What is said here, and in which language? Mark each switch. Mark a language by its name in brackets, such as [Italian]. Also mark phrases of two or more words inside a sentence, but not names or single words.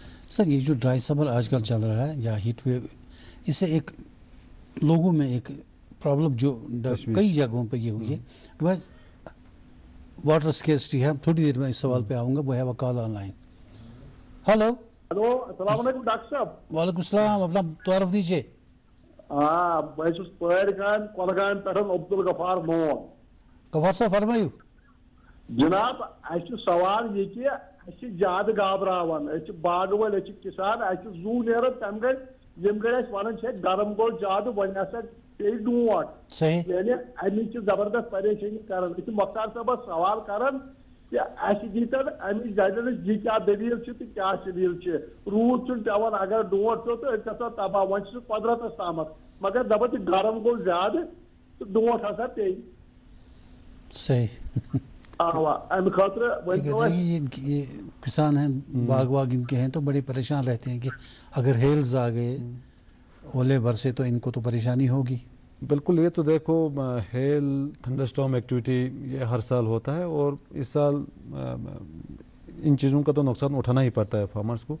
[Urdu] سر، یہ جو [English] dry summer [Urdu] آج کل چل رہا ہے یا [English] heat wave, [Urdu] اس سے ایک لوگوں میں ایک پرابلم جو کئی جگہوں پہ یہ ہوئی ہے کہ بھائی [English] water scarcity [Urdu] ہے. تھوڑی دیر میں اس سوال پہ آؤں گا. وہ ہے وہ [English] call online. [Urdu] ہلو، [Arabic] السلام علیکم [Urdu] ڈاکٹر صاحب. [Arabic] وعلیکم السلام. [Urdu] اپنا تعارف دیجیے. [Kashmiri] بہت پیر گام کۄلگامہِ پٮ۪ٹھ عبدالغفار مون. غفار صاحب فرمٲیِو. جناب اَسہِ چھُ سوال یہ کہ اَسہِ چھِ زیادٕ گابراوان، أسۍ چھِ باغہٕ وٲلۍ، أسۍ چھِ کسان، اَسہِ چھُ زوٗ نیران تَمہِ گٔڑۍ ییٚمہِ گٔڑۍ اَسہِ وَنان چھِ اَسہِ گرم گوٚو زیادٕ وۄنۍ ہسا پیٚیہِ ڈونٛٹھ. [Urdu] صحیح. [Kashmiri] یعنی اَمِچ چھِ زبردست پریشٲنی کران. أسۍ چھِ مۄختار صٲبس سوال کران کہ اَسہِ دیٖتن اَمِچ دٔلیٖل یہِ کیٛاہ دٔلیٖل چھِ تہٕ کیٛاہ دٔلیٖل چھِ. روٗد چھُنہٕ پیٚوان، اگر ڈونٛٹھ پیوٚو تہٕ أسۍ گژھو تباہ. وۄنۍ چھُ سُہ قۄدرتس تامتھ، مگر دپان چھِ گرم گوٚو زیادٕ تہٕ ڈونٛٹھ ہسا پیٚیہِ. [Urdu] صحیح. [Kashmiri] امہِ خٲطرٕ [Urdu] یہ کسان ہیں، باغ ان کے ہیں تو بڑے پریشان رہتے ہیں کہ اگر ہیلز آ گئے، اولے برسے تو ان کو تو پریشانی ہوگی. بالکل. یہ تو دیکھو ہیل، [English] thunderstorm activity [Urdu] یہ ہر سال ہوتا ہے، اور اس سال ان چیزوں کا تو نقصان اٹھانا ہی پڑتا ہے فارمرز کو.